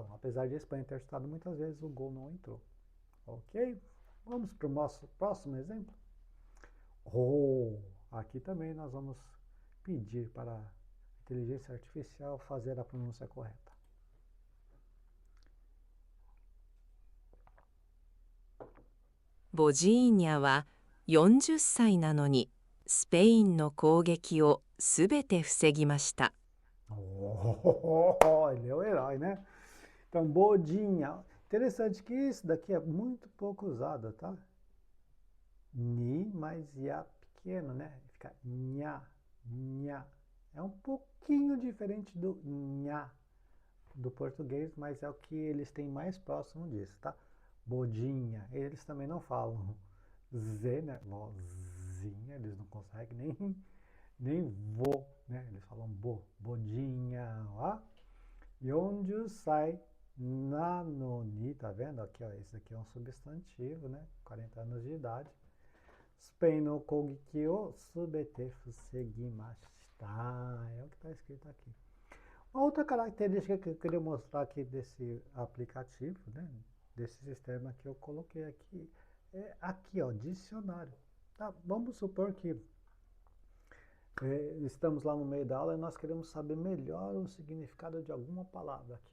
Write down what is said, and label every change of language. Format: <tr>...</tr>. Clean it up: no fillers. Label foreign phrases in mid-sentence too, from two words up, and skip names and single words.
<pt>Apesar de a Espanha ter chutado muitas vezes, o gol não entrou. Ok? Vamos para o nosso próximo exemplo. Aqui também nós vamos pedir para a inteligência artificial fazer a pronúncia correta.</pt> <ja>ボジーニャは40歳なのにスペインの攻撃をすべて防ぎました。</ja> <pt>Oh, ele é o herói, né? Então, bodinha. Interessante que isso daqui é muito pouco usado, tá? Ni mais ya pequeno, né? Fica nha, nha. É um pouquinho diferente do nha do português, mas é o que eles têm mais próximo disso, tá? Bodinha. Eles também não falam Z, né? Vozinha, eles não conseguem nem vô, né? Eles falam bodinha, ó. E onde sai nanoni, tá vendo? Aqui, ó, esse aqui é um substantivo, né? 40 anos de idade.</pt> <ja>スペインの攻撃をすべて防ぎました.</ja> <pt>É o que está escrito aqui. Uma outra característica que eu queria mostrar aqui desse aplicativo, né? Desse sistema que eu coloquei aqui, é aqui, ó, dicionário. Tá? Vamos supor que estamos lá no meio da aula e nós queremos saber melhor o significado de alguma palavra aqui.</pt>